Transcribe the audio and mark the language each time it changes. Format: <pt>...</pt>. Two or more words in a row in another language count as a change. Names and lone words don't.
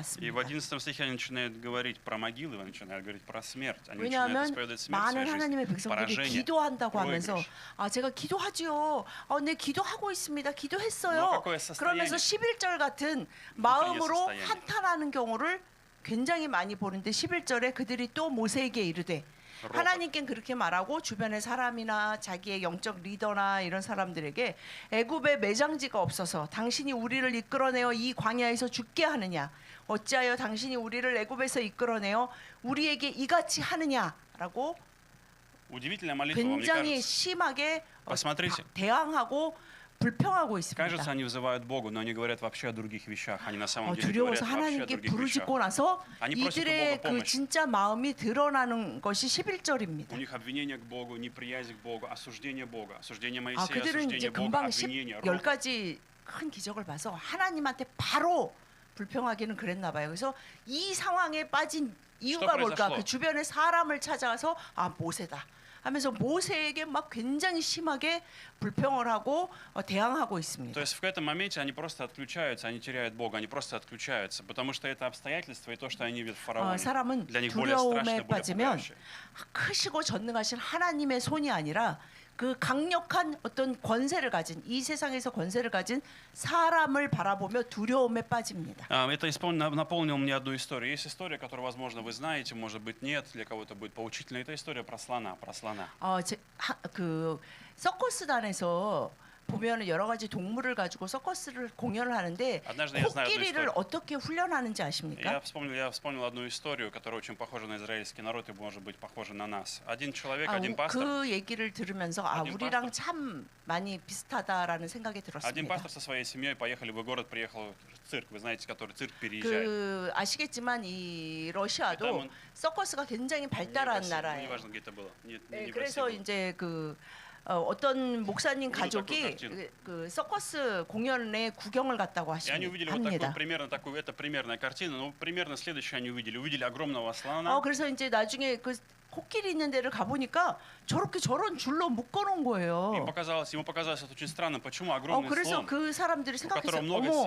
<ru>И в</ru> <ko>같습니다.</ko> <ru>11 стихе они начинают говорить про могилы, они начинают говорить про смерть. Они начинают</ru> <ko>왜냐하면</ko> <ru>исповедовать смерть в</ru> <ko>많은</ko> <ru>своей</ru> <ko>하나님의</ko> <ru>жизни,</ru> <ko>백성들이</ko> <ru>поражение,</ru> <ko>기도한다고 하면서</ko> <ru>проигрыш.</ru> <ko>제가 기도하지요. 네 기도하고 있습니다. 기도했어요.</ko> <ru>뭐 какое состояние?</ru> <ko>그러면서 11절 같은 마음으로</ko> <ru>состояние.</ru> <ko>한탄하는 경우를 굉장히 많이 보는데 11절에 그들이 또 모세에게 이르되</ko> <ru>ropot.</ru> <ko>하나님께는 그렇게 말하고 주변의 사람이나 자기의 영적 리더나 이런 사람들에게 애굽에 매장지가 없어서 당신이 우리를 이끌어내어 이 광야에서 죽게 하느냐 어찌하여 당신이 우리를 애굽에서 이끌어내어 우리에게 이같이 하느냐라고</ko> <ru>Удивительная молитва, вам не</ru> <ko>굉장히</ko> <ru>кажется?</ru> <ko>심하게</ko> <ru>Посмотрите.</ru> <ko>대항하고 불평하고 있습니다.</ko> <ru>Кажется, они взывают Богу, но они говорят вообще о других вещах. Они на самом деле</ru> <ko>두려워서</ko> <ru>говорят вообще о</ru> <ko>하나님께</ko> <ru>других вещах.</ru> <ko>부르짖고 나서 아니,</ko> <ru>просят у</ru> <ko>이들의</ko> <ru>Бога</ru> <ko>그</ko> <ru>помощь.</ru> <ko>진짜 마음이 드러나는 것이 11절입니다.</ko> <ru>У них обвинение к Богу, неприязнь к Богу, осуждение Бога, осуждение Моисея,</ru> <ko>그들은 이제</ko> <ru>осуждение Бога,</ru> <ko>금방</ko> <ru>обвинение,</ru> <ko>10가지 큰 기적을 봐서 하나님한테 바로 불평하기는 그랬나 봐요. 그래서 이 상황에 빠진 이유가 뭘까?</ko> <ru>произошло?</ru> <ko>그 주변의 사람을 찾아가서 모세다. 하면서 모세에게 막 굉장히 심하게 불평을 하고 대항하고</ko> <ru>То</ru> <ko>있습니다.</ko> <ru>есть в этом моменте они просто отключаются, они теряют Бога, они просто отключаются, потому что это обстоятельства и то, что они видят в фараоне,</ru> <ko>사람은</ko> <ru>для них более страшное,</ru> <ko>두려움에</ko> <ru>более</ru> <ko>빠지면</ko> <ru>пугающее.</ru> <ko>크시고 전능하신 하나님의 손이 아니라 그 강력한 어떤 권세를 가진 이 세상에서 권세를 가진 사람을 바라보며 두려움에 빠집니다.</ko> <ru>Это наполнило мне одну историю. Есть история, которую, возможно, вы знаете, может быть, нет, для кого-то будет поучительной. Это история про слона, про слона.</ru> <ko>그 서커스단에서 보면 여러 가지 동물을 가지고 서커스를 공연을 하는데</ko> <ru>Однажды я знаю одну</ru> <ko>코끼리를</ko> <ru>историю.</ru> <ko>어떻게 훈련하는지 아십니까?</ko> <ru>Я вспомнил одну историю, которая очень похожа на израильский народ и может быть похожа на нас. Один человек, один пастор,</ru> <ko>그 얘기를 들으면서</ko> <ru>один</ru> <ko>우리랑</ko> <ru>пастор.</ru> <ko>참 많이 비슷하다라는 생각이</ko> <ru>один</ru> <ko>들었습니다.</ko> <ru>пастор со своей семьей поехали в город, приехал цирк. Вы знаете, который цирк переезжает.</ru> <ko>그 아시겠지만 이 러시아도 일단은 서커스가 굉장히</ko> <ru>Не в</ru> <ko>발달한</ko> <ru>России,</ru> <ko>나라예요.</ko> <ru>неважно, где это было. Не в России</ru> <ko>그래서</ko> <ru>было.</ru> <ko>이제 어떤 목사님</ko> <ru>Увидел такую</ru> <ko>가족이</ko> <ru>картину.</ru> <ko>그 서커스 공연에 구경을 갔다고</ko> <ru>И они увидели вот</ru> <ko>합니다.</ko> <ru>это примерная картина, но примерно следующее они увидели огромного слона.</ru> <ko>그래서 이제 나중에 그 코끼리 있는 데를 가보니까 저런 줄로 묶어놓은 거예요.</ko> <ru>Ему показалось это очень странным, почему огромный</ru> <ko>그래서</ko> <ru>слон,</ru> <ko>그 사람들이 생각했어요.</ko> <ru>которого много</ru> <ko>어머,</ko>